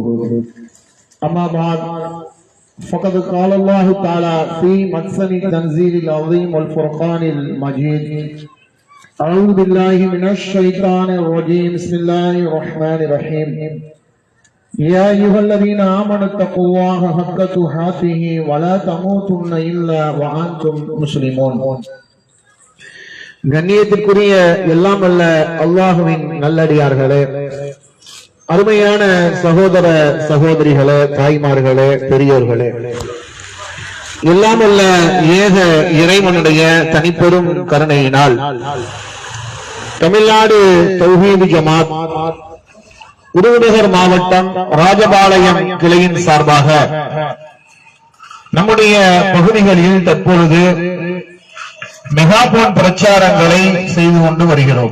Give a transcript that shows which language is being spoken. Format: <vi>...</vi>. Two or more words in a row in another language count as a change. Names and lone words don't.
<ar>أما بعد فقد قال الله تعالى في محسن التنزيل العظيم والفرقان المجيد: أعوذ بالله من الشيطان الرجيم. بسم الله الرحمن الرحيم. يا أيها الذين آمنوا اتقوا الله حق تقاته ولا تموتن إلا وأنتم مسلمون.</ar> <ta>கண்ணியத்திற்குரிய எல்லாம் அல்ல அல்லாஹுவின் நல்லடியார்களே, அருமையான சகோதர சகோதரிகளே, தாய்மார்களே, பெரியோர்களே, எல்லாம் அல்ல ஏக இறைவனுடைய தனிப்பெரும் கருணையினால் தமிழ்நாடு தௌஹீத் ஜமாத் விருதுநகர் மாவட்டம் ராஜபாளையம் கிளையின் சார்பாக நம்முடைய பகுதிகளில் தற்பொழுது மெகாபோன் பிரச்சாரங்களை செய்து கொண்டு வருகிறோம்.</ta>